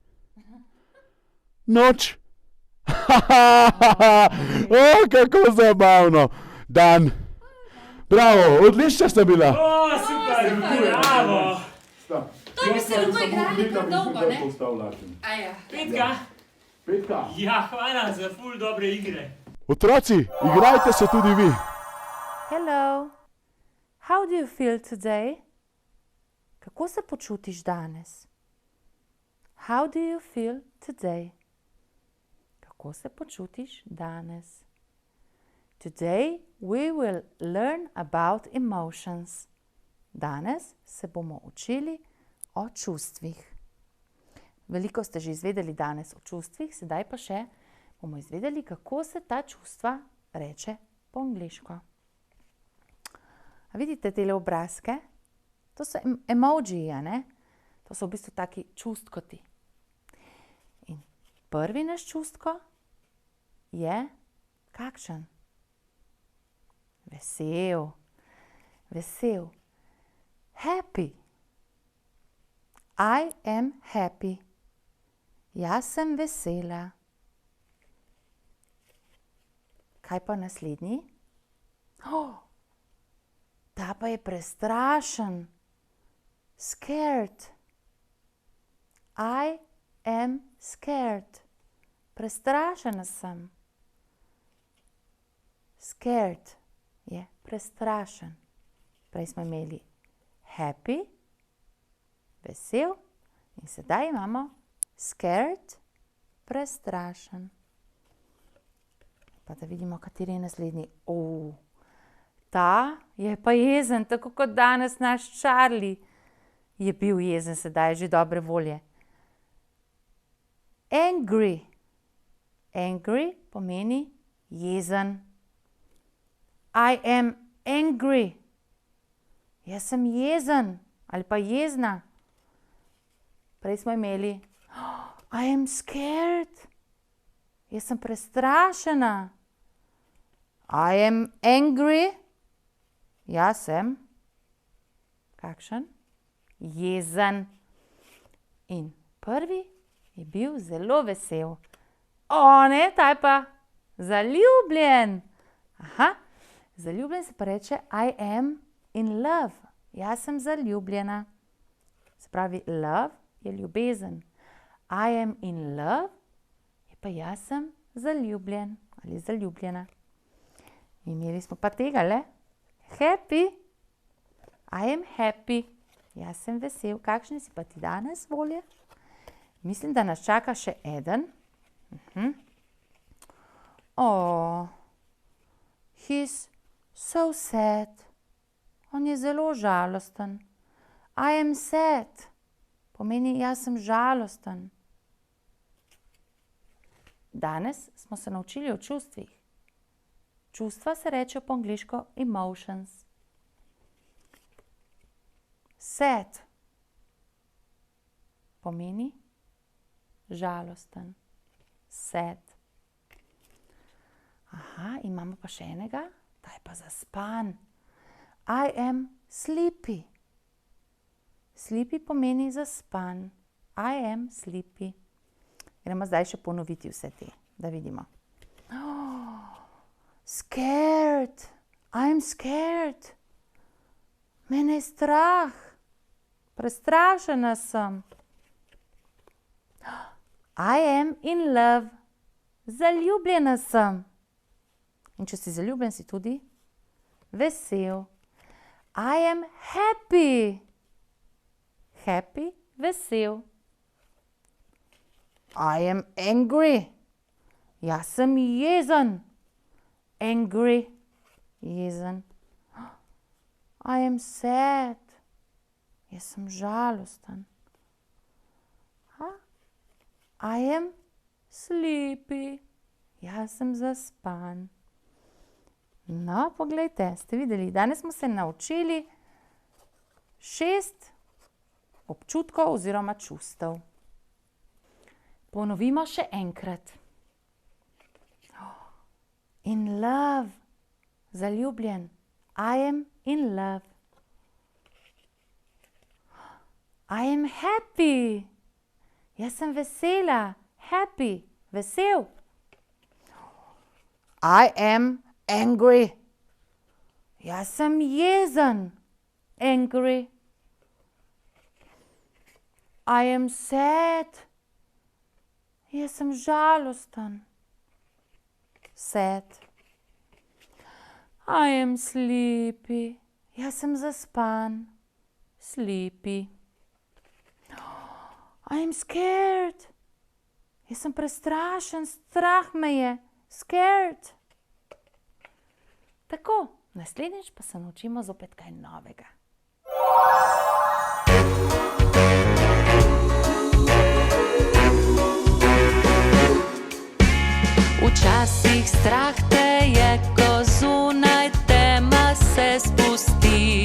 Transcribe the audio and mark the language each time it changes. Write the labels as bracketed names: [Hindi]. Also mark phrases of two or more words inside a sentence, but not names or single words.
[Slovenian] Kako zabavno. Dan. Bravo, odlična sta bila. O, super, bravo. To bi se lahko igrali kar dolgo, ne? Aja. Petka. Ja, hvala za ful dobre igre. Otroci, igrajte se tudi vi. [English] Hello, how do you feel today? [Slovenian] Kako se počutiš danes? [English] How do you feel today? [Slovenian] Kako se počutiš danes? [English] Today we will learn about emotions. [Slovenian] Danes se bomo učili o čustvih. Veliko ste že izvedeli danes o čustvih, sedaj pa še bomo izvedeli, kako se ta čustva reče po angleško. A vidite tele obrazke? To so emojiji, ne? To so v bistvu taki čustkoti. In prvi naš čustko je kakšen? Vesel. Vesel. [English] Happy. I am happy. [Slovenian] Jaz sem vesela. Kaj pa naslednji? Ta pa je prestrašen. [English] Scared. I am scared. [Slovenian] Prestrašena sem. Scared je prestrašen. Prej smo imeli happy, vesel, in sedaj imamo scared, prestrašen. Pa da vidimo, kateri je naslednji. Ta je pa jezen, tako kot danes naš Charlie je bil jezen, sedaj je že dobre volje. [English] Angry. Angry [Slovenian] pomeni jezen. [English] I am angry. [Slovenian] Jaz sem jezen ali pa jezna. Prej smo imeli [English] I am scared. [Slovenian] Jaz sem prestrašena. [English] I am angry. [Slovenian] Jaz sem kakšen? Jezen. In prvi je bil zelo vesel. Ne, ta je pa zaljubljen. Zaljubljen se pa reče [English] I am in love. [Slovenian] Jaz sem zaljubljena. Se pravi, love je ljubezen. [English] I am in love [Slovenian] je pa jaz sem zaljubljen ali zaljubljena. Imeli smo pa tega, le? [English] Happy. I am happy. [Slovenian] Jaz sem vesel. Kakšne si pa ti danes volje? Mislim, da nas čaka še eden. [English] He's so sad. [Slovenian] On je zelo žalosten. [English] I am sad. [Slovenian] Pomeni, jaz sem žalosten. Danes smo se naučili o čustvih. Čustva se reče po angleško emotions. Sad pomeni žalosten. [English] Sad. [Slovenian] Aha, imamo pa še enega, ta je pa zaspan. [English] I am sleepy. Sleepy [Slovenian] pomeni zaspan. [English] I am sleepy. [Slovenian] Gremo zdaj še ponoviti vse te, da vidimo. [English] Scared. I'm scared. [Slovenian] Mene je strah. Prestrašena sem. [English] I am in love. [Slovenian] Zaljubljena sem. In če si zaljubljen, si tudi vesel. [English] I am happy. Happy, vesel. I am angry. [Slovenian] Jaz sem jezen. [English] Angry, jezen. I am sad. [Slovenian] Jaz sem žalosten. [English] I am sleepy. [Slovenian] Jaz sem zaspan. No, poglejte, ste videli, danes smo se naučili 6 občutkov oziroma čustev. Ponovimo še enkrat. [English] In love, zaljubljen. I am in love. I am happy. [Slovenian] Jaz sem vesela. Happy, vesel. [English] I am angry. [Slovenian] Jaz sem jezen. [English] Angry. I am sad. [Slovenian] Jaz sem žalosten. [English] Sad. I am sleepy. [Slovenian] Jaz sem zaspan. [English] Sleepy. I am scared. [Slovenian] Jaz sem prestrašen, strah me je. [English] Scared. [Slovenian] Tako, naslednjič pa se naučimo zopet kaj novega. Včasih strah te je, ko zunaj tema se spusti.